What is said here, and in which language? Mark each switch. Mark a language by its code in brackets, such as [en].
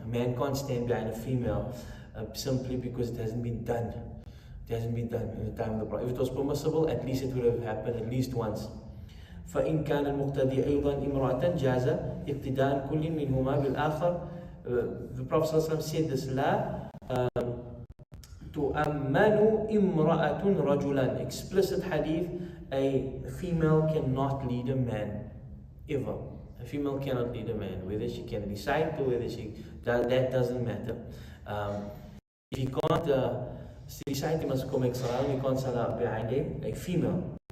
[en] A man can't stand behind a female simply because it hasn't been done. It hasn't been done in the time of the Prophet. If it was permissible, at least it would have happened at least once. [ar] فإن كان المقتدي أيضا امرأة جاز اقتداء كل منهما بالآخر. [en] The Prophet ﷺ said this, [ar] لا تؤمن امرأة رجلا. [en] Explicit hadith, a female cannot lead a man, ever. A female cannot lead a man, whether she can recite or whether that doesn't matter. If he can't recite, he must come make salah, he can't salah behind him, a female.